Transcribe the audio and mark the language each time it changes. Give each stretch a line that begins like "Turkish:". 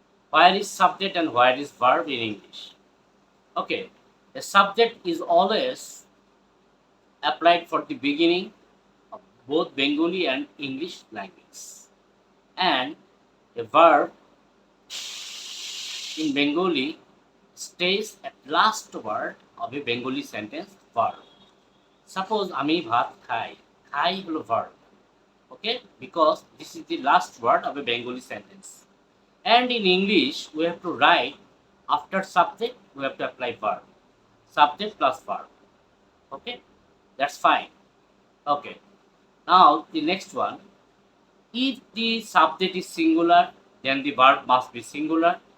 English: Where is subject and where is verb in English? Okay, a subject is always applied for the beginning of both Bengali and English language. And a verb in Bengali stays at last word of a Bengali sentence verb.
Bangla: Suppose আমি ভাত খাই, খাই হলো verb.
English: Okay, because this is the last word of a Bengali sentence. And in English, we have to write after subject, we have to apply verb. Subject plus verb. Okay, that's fine. Okay, now the next one. If the subject is singular, then the verb must be singular.